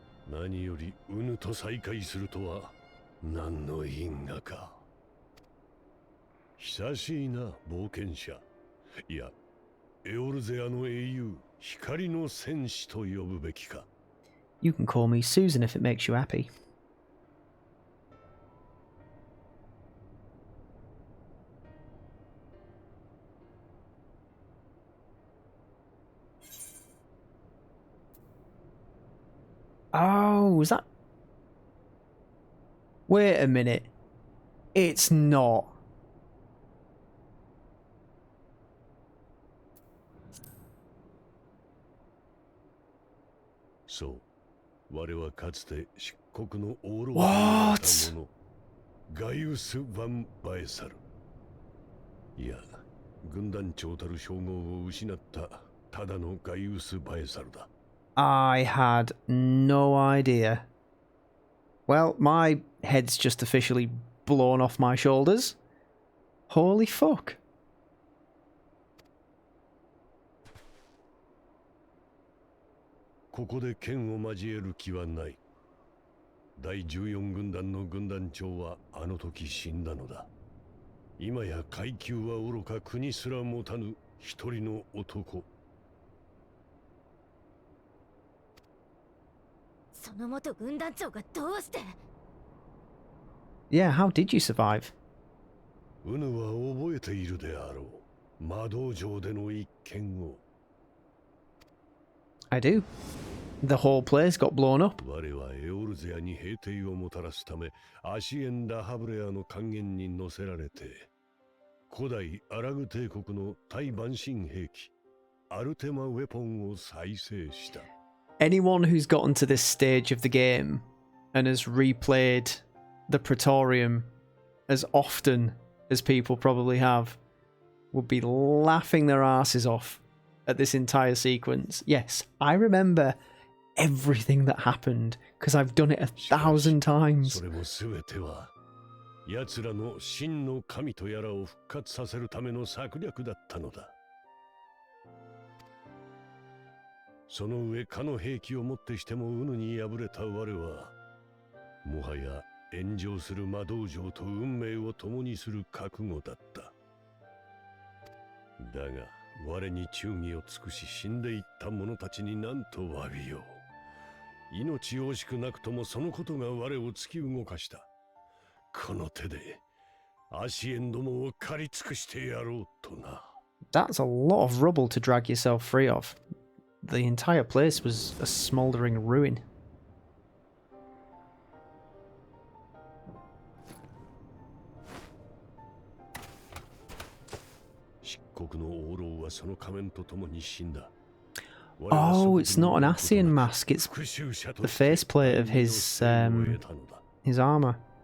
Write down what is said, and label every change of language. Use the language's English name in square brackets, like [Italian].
[Japanese] 何よりウヌと再会するとは何の因果か。久しいな、冒険者。いや、エオルゼアの英雄、光の戦士と呼ぶべきか。 [English] You can call me Susan if it makes you happy. Oh, was that... Wait a minute. It's not. [Japanese] そう。我はかつて漆黒のオーロラだった者、ガイウス・ヴァン・バエサル。いや、軍団長たる称号を失ったただのガイウス・バエサルだ。 [English] I had no idea. Well, my head's just officially blown off my shoulders. Holy fuck. [Japanese] ここで剣を交える気はない。第14軍団の軍団長はあの時死んだのだ。今や階級は愚か国すら持たぬ一人の男。その元軍団長がどうして？ [English] Yeah, how did you survive? [Japanese] ウヌは覚えているであろう。魔道場での一件を。 [English] I do. the whole place got blown up. [Japanese] 我はエオルゼアに平定をもたらすためアシエン・ラハブレアの還元に乗せられて古代アラグ帝国の対蛮神兵器アルテマウェポンを再生した。 [English] Anyone who's gotten to this stage of the game and has replayed the Praetorium as often as people probably have would be laughing their asses off at this entire sequence. Yes, I remember everything that happened because I've done it 1,000 times. [Japanese] それも全ては奴らの真の神とやらを復活させるための策略だったのだ。その上かの兵器をもってしてもウヌに敗れた我はもはや炎上する魔道場と運命を共にする覚悟だった。だが我に忠義を尽くし死んでいった者たちに何と詫びよう。命惜しくなくともそのことが我を突き動かした。この手でアシエンどもを狩り尽くしてやろうとな。 [English] That's a lot of rubble to drag yourself free of. The entire place was a smouldering ruin. [Japanese] 漆黒の王老はその仮面と共に死んだ。 [English] Oh, it's not an Ascian mask, it's the faceplate of his armor.